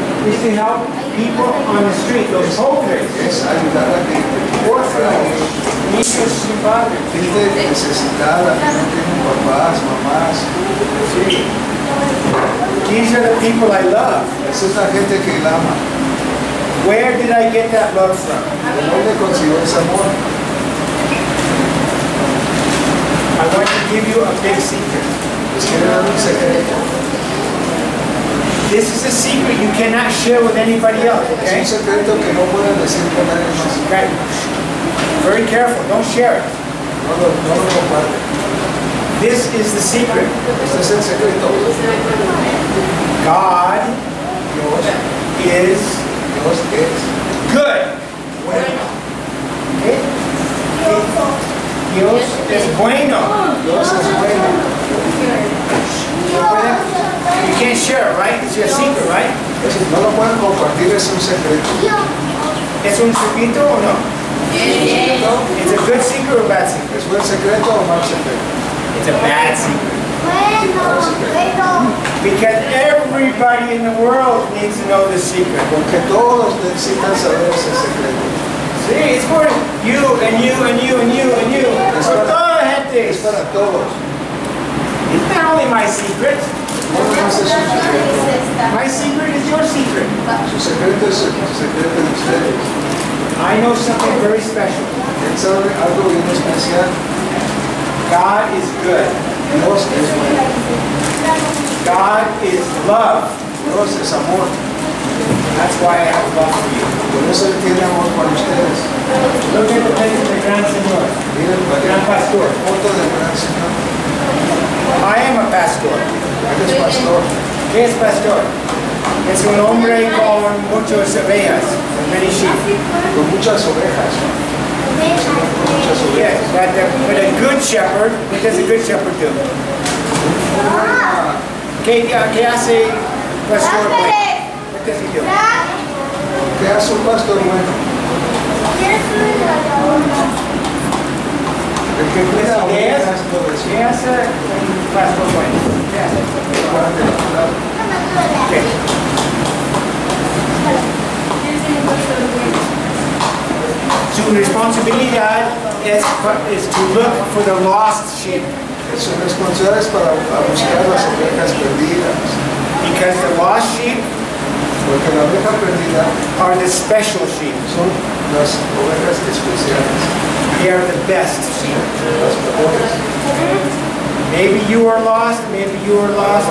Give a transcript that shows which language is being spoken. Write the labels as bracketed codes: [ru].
[en] is to help people on the street, those homeless, [es] es ayudar a gente. [en] orphans, [es] niños sin padres. Gente necesitada, que no tienen papás, mamás. Sí. [en] These are the people I love. [es] Esa es la gente que él ama. [en] Where did I get that love from? [es] ¿De dónde consiguió ese amor? [en] I want to give you a big secret. [es] Les quiero dar un secreto. [en] This is a secret you cannot share with anybody else, okay? [es] Es un secreto que no pueden decir con nadie más. [en] Okay. Very careful, don't share it. [es] No lo comparten. [en] This is the secret. [es] Este es el secreto. [en] God [es] Dios [en] is [es] es [en] good. [es] bueno. Okay? Dios es bueno. Dios es bueno. [en] You can't share it, right? It's your secret, right? [es] No lo pueden compartir, es un secreto. ¿Es un secreto o no? [en] It's a good secret or bad secret? [es] ¿Es buen secreto o mal secreto? [en] It's a bad secret. Because everybody in the world needs to know the secret. [es] Porque todos necesitan saber ese secreto. [en] See, it's for you and you and you and you and you. [es] Es [en] For [es] para, toda la gente. es para todos. [en] It's not only my secret. [es] No nomás es un secreto. [en] My secret is your secret. [es] Su secreto es el secreto de ustedes. [en] I know something very special. [es] Él sabe algo bien especial. [en] God is good. [es] Dios es bueno. [en] God is love. [es] Dios es amor. [en] That's why I have love for you. [es] Por eso Él tiene amor para ustedes. [en] Look at the picture of the Gran Señor. [es] Miren, Gran Pastor. foto del gran Señor. [en] I am a pastor. [es] Él es pastor. ¿Qué es pastor? Es un hombre con muchas ovejas, [en] many sheep. [es] Con muchas ovejas. Con muchas [en] Yes, [es] ovejas. [en] but a good shepherd, what does a good shepherd do? [es] ¿Qué hace pastor bueno? [en] What does he do? [es] ¿Qué hace un pastor bueno? El que cuida a ¿Qué ovejas, todo eso. ¿Qué hace un pastor bueno? ¿Qué hace? ¿Qué? Su responsabilidad [en] is to look for the lost sheep. [es] Su responsabilidad es para buscar las ovejas perdidas. [en] Because the lost sheep [es] Porque la oveja perdida [en] are the special sheep. [es] son las ovejas especiales, [en] They are the best sheep. [es] las mejores. [en] Maybe you are lost, maybe you are lost,